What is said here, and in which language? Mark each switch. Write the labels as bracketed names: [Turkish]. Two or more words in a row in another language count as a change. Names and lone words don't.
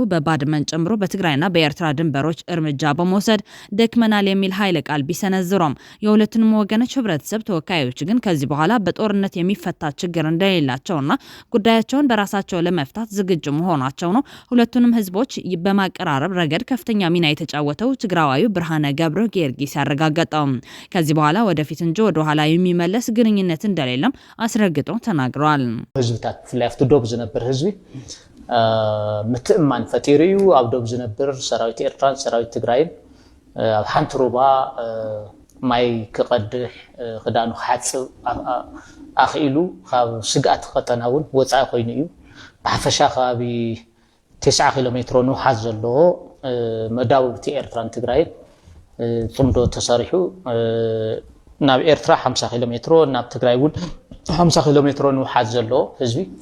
[Amharic] በባድመን ጨምሮ በትግራይና በኤርትራ ድንበሮች እርምጃ በመውሰድ ደክመናል የሚል ኃይለ ቃል ቢሰነዝሩም የሁለቱንም ወገኖች ህብረተሰብ ተወካዮች ግን ከዚህ በኋላ በጦርነት የሚፈታ ችግር እንደሌላቸውና ጉዳያቸውን በራሳቸው ለመፍታት ዝግጁ መሆናቸው ነው ሁለቱንም ህዝቦች በማቀራረብ ረገድ ከፍተኛ ሚና የተጫወተው ትግራዋዩ ብርሃነ ገብረ ጊዮርጊስ ያረጋገጠው። ከዚህ በኋላ ወደፊት እንጂ ወደ ኋላ የሚመለስ ግንኙነት እንደሌለም አስረግጦ ተናግሯል። [Tigrinya] ህዝብታት ፍላይ አፍቶ ዶብ ዝነብር ህዝቢ ምትእማን ፈጢሩ እዩ ኣብ ዶብ ዝነብር ሰራዊት ኤርትራን ሰራዊት ትግራይን ኣብ ሓንቲ ሩባ ማይ ክቀድሕ ክዳኑ ክሓፅብ ኣኽኢሉ ካብ ስግኣት ቀጠና እውን ወፃኢ ኮይኑ እዩ። ብሓፈሻ ከባቢ 9 ኪሎ ሜትሮ ንውሓት ዘለዎ መዳውብቲ ኤርትራን ትግራይን ፅምዶ ተሰሪሑ ናብ ኤርትራ 50 ኪሎ ሜትሮ ናብ ትግራይ እውን 50 ኪሎ ሜትሮ ንውሓት ዘለዎ ህዝቢ